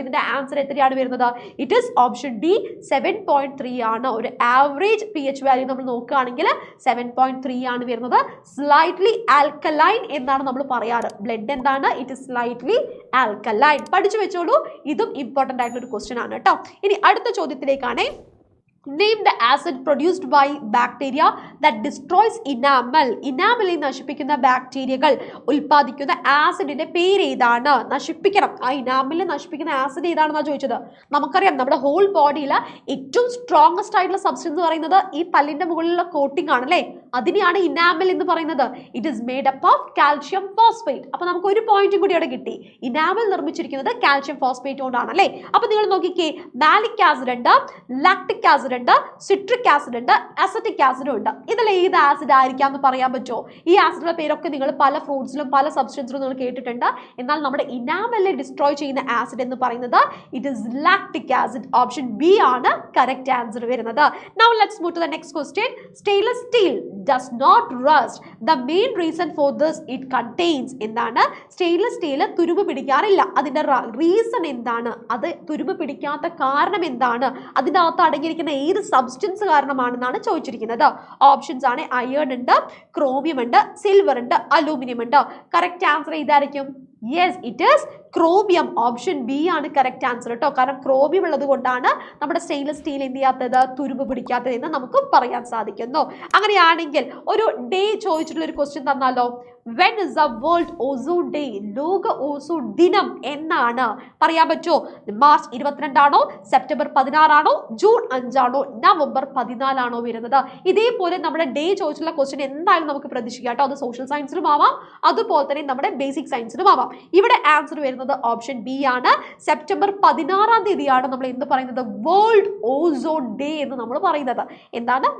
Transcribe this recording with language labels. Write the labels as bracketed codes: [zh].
[ml] ഇതിന്റെ ആൻസർ എത്രയാണ് വരുന്നത്? [en] it is option D 7.3 [ml] ആണ്. ഒരു ആവറേജ് pH വാല്യൂ നമ്മൾ നോക്കുകയാണെങ്കിൽ 7.3 ആണ് വരുന്നത്. സ്ലൈറ്റ്ലി ആൽക്കലൈൻ എന്നാണ് നമ്മൾ പറയാറ്. ബ്ലഡ് എന്താണ്? [en] It is slightly alkaline. [ml] പഠിച്ചു വെച്ചോളൂ. ഇതും ഇമ്പോർട്ടന്റ് ആയിട്ടുള്ള ഒരു ക്വസ്റ്റ്യൻ ആണ് കേട്ടോ. ഇനി അടുത്ത ചോദ്യത്തിലേക്കാണ്. [en] Name the acid produced by bacteria that destroys enamel. [ml] Enamel നശിപ്പിക്കുന്ന ബാക്ടീരിയകൾ ഉൽപ്പാദിക്കുന്ന ആസിഡിന്റെ പേര് ഏതാണ്? നശിപ്പിക്കണം. ആ ഇനാമൽ നശിപ്പിക്കുന്ന ആസിഡ് ഏതാണെന്നാണ് ചോദിച്ചത്. നമുക്കറിയാം നമ്മുടെ ഹോൾ ബോഡിയിൽ ഏറ്റവും സ്ട്രോങ്സ്റ്റ് ആയിട്ടുള്ള സബ്സ്റ്റൻസ് പറയുന്നത് ഈ പല്ലിന്റെ മുകളിലുള്ള കോട്ടിംഗ് ആണല്ലേ? അതിനെയാണ് ഇനാമൽ എന്ന് പറയുന്നത്. [en] It is made up of calcium phosphate. [ml] അപ്പൊ നമുക്ക് ഒരു പോയിന്റും കൂടി അവിടെ കിട്ടി. ഇനാമൽ നിർമ്മിച്ചിരിക്കുന്നത് കാൽഷ്യം ഫോസ്ഫേറ്റ് കൊണ്ടാണ് അല്ലേ? അപ്പൊ നിങ്ങൾ നോക്കിക്കേ, മാലിക് ആസിഡ് ഉണ്ട്, ലാക്ടിക് ആസിഡ് ഉണ്ട്, സിട്രിക് ആസിഡ് ഉണ്ട്, അസറ്റിക് ആസിഡും ഉണ്ട്. ഇതിൽ ഏത് ആസിഡ് ആയിരിക്കാം എന്ന് പറയാൻ പറ്റുമോ? ഈ ആസിഡിന്റെ പേരൊക്കെ നിങ്ങൾ പല ഫ്രൂട്ട്സിലും പല സബ്സ്റ്റൻസിലും നിങ്ങൾ കേട്ടിട്ടുണ്ട്. എന്നാൽ നമ്മുടെ ഇനാമലിനെ ഡിസ്ട്രോയ് ചെയ്യുന്ന ആസിഡ് എന്ന് പറയുന്നത് [en] It is lactic acid. [ml] Option B ആണ് കറക്റ്റ് ആൻസർ വരുന്നത്. [en] Now let's move to the next question. Stainless steel does not rust. The main reason for this it contains. [ml] എന്താണ്? സ്റ്റെയിൻലെസ് സ്റ്റീൽ തുരുമ്പ് പിടിക്കാറില്ല. അതിന്റെ reason എന്താണ്? അത് തുരുമ്പ് പിടിക്കാത്ത കാരണം എന്താണ്? അതിന്റെ അകത്ത് അടങ്ങിയിരിക്കുന്ന ഏത് സബ്സ്റ്റൻസ് കാരണമാണെന്നാണ് ചോദിച്ചിരിക്കുന്നത്. ഓപ്ഷൻസ് ആണ് അയേൺ ഉണ്ട്, ക്രോമിയം ഉണ്ട്, സിൽവർ ഉണ്ട്, അലൂമിനിയം ഉണ്ട്. കറക്റ്റ് ആൻസർ ഏതായിരിക്കും? [en] yes, it is [ml] chromium, option B ആണ് കറക്റ്റ് ആൻസർ കേട്ടോ. കാരണം ക്രോമിയം ഉള്ളത് കൊണ്ടാണ് നമ്മുടെ സ്റ്റെയിൻലെസ് സ്റ്റീൽ എന്ത് ചെയ്യാത്തത്, തുരുമ്പ് പിടിക്കാത്തത് എന്ന് നമുക്ക് പറയാൻ സാധിക്കുന്നു. അങ്ങനെയാണെങ്കിൽ ഒരു ഡേ ചോദിച്ചിട്ടുള്ള ഒരു question തന്നാലോ? [en] When is the World Ozone Day? [ml] ലോക ഓസോൺ ദിനം എന്നാണ്? പറയാൻ പറ്റുമോ? മാർച്ച് 22 ആണോ, സെപ്റ്റംബർ 16 ആണോ, ജൂൺ 5 ആണോ, നവംബർ 14 ആണോ വരുന്നത്? ഇതേപോലെ നമ്മുടെ ഡേ ചോദിച്ചുള്ള ക്വസ്റ്റ്യൻ എന്തായാലും നമുക്ക് പ്രതീക്ഷിക്കാം കേട്ടോ. അത് സോഷ്യൽ സയൻസിലും ആവാം, അതുപോലെ തന്നെ നമ്മുടെ ബേസിക് സയൻസിലും ആവാം. ഇവിടെ ആൻസർ വരുന്നത് ഓപ്ഷൻ ബി ആണ്. സെപ്റ്റംബർ 16 തീയതിയാണ് നമ്മൾ എന്ത് പറയുന്നത്, വേൾഡ് ഓസോൺ ഡേ എന്ന് നമ്മൾ പറയുന്നത്. എന്താണ്?